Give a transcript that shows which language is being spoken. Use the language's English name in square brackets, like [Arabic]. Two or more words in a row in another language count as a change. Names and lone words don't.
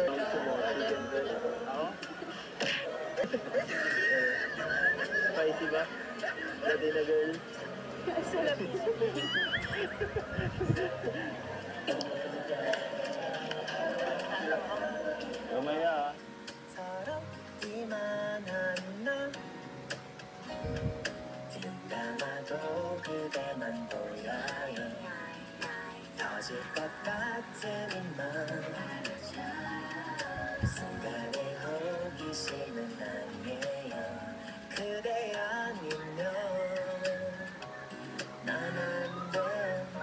[Filipino] Gusto mo, [English] chicken breast. [Filipino] Ako? Spicy ba? [English] Latina girl. [Filipino] Sarap. Mamaya ah. [Korean] 서럽기만 한나 뒷담화도 그대만 보여요 터질 것 같은 이만 순간의 호기심은 아니에요 그대 아니면 난 안 돼.